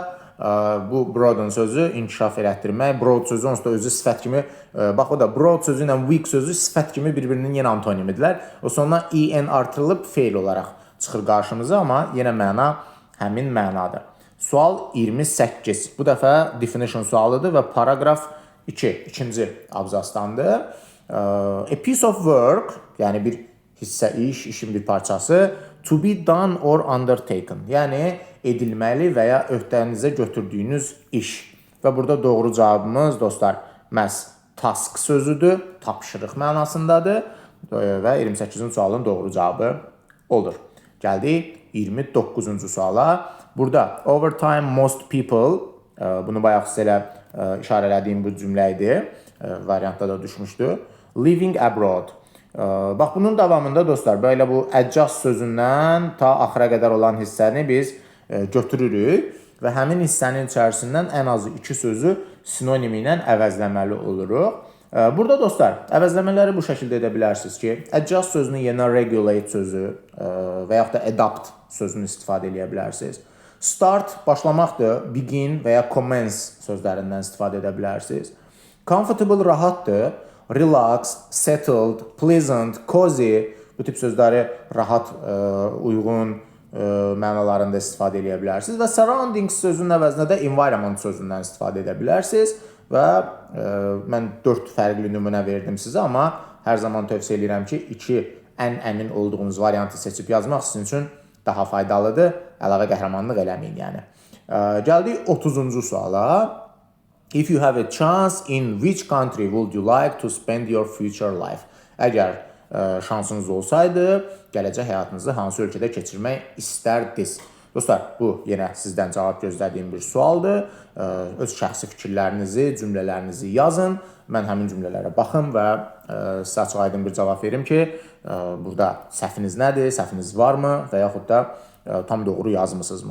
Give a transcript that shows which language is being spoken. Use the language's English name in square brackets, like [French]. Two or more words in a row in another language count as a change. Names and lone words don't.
[Azerbaijani] Bu broaden sözü inkişaf elətdirmək, broad sözü onsuz da özü sifət kimi, bax o da broad sözü ilə weak sözü sifət kimi bir-birinin yenə antonimidirlər. O sonuna en artırılıb feil olaraq çıxır qarşımıza, amma yenə məna həmin mənadır. Sual 28. Bu dəfə definition sualıdır və paragraf 2, ikinci abzasdandır. [English] A piece of work, [Azerbaijani] yəni bir hissə iş, işin bir parçası, [English] to be done or undertaken, [Azerbaijani] yəni edilməli və ya öhdənizə götürdüyünüz iş. Və burada doğru cavabımız, dostlar, məhz task sözüdür, tapşırıq mənasındadır və 28-ci sualın doğru cavabı olur. Gəldik 29-cu suala. Burada [English] over time most people, [Azerbaijani] bunu bayaq sizə elə işarələdiyim bu cümlə idi, variantda da düşmüşdü. [English] Living abroad. [Azerbaijani] Bax, bunun davamında dostlar, belə bu adjust sözündən ta axıra qədər olan hissəni biz götürürük və həmin hissənin içərisindən ən azı 2 sözü sinonimi ilə əvəzləməli oluruq. Burada dostlar, əvəzləmələri bu şəkildə edə bilərsiniz ki, adjust sözünün yerinə regulate sözü və yaxud da adapt sözünü istifadə edə bilərsiniz. Start başlamaqdır, begin və ya commence sözlərindən istifadə edə bilərsiniz. Comfortable rahatdır, [English] relaxed, settled, pleasant, cozy [Azerbaijani] bu tip sözləri rahat, uyğun mənalarında istifadə edə bilərsiniz və surroundings sözünün əvəzinə də environment sözündən istifadə edə bilərsiniz və mən 4 fərqli nümunə verdim sizə, amma hər zaman tövsiyə edirəm ki, 2 ən əmin olduğunuz variantı seçib yazmaq sizin üçün daha faydalıdır, əlavə qəhrəmanlıq eləməyin yəni. Gəldik 30-cu suala. [English] If you have a chance, in which country would you like to spend your future life? [Azerbaijani] Əgər şansınız olsaydı, gələcək həyatınızı hansı ölkədə keçirmək istərdiniz? Dostlar, bu yenə sizdən cavab gözlədiyim bir sualdır. Öz şəxsi fikirlərinizi, cümlələrinizi yazın. Mən həmin cümlələrə baxım və sizə açıq aydın bir cavab verim ki, burada səhviniz nədir, səhviniz varmı və yaxud da tam doğru yazmısınızmı?